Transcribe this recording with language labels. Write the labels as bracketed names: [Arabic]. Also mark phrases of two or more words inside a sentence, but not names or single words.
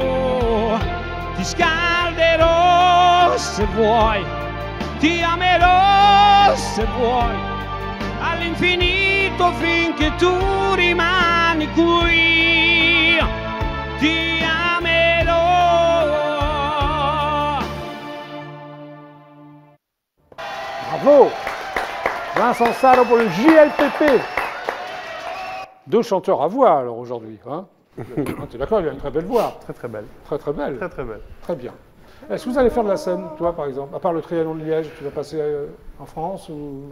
[Italian] Ti scalderò se vuoi, ti amerò se vuoi, all'infinito finché tu rimani qui, ti amerò. Bravo! [French] Vincent Saro pour le JLPP. Deux chanteurs à voix alors aujourd'hui. Hein? Tu es d'accord, il a une très belle voix. Très très belle. Très très belle. Très très belle. Très bien. Est-ce que vous allez faire de la scène, toi par exemple? À part le Trianon de Liège, tu vas passer en France ou...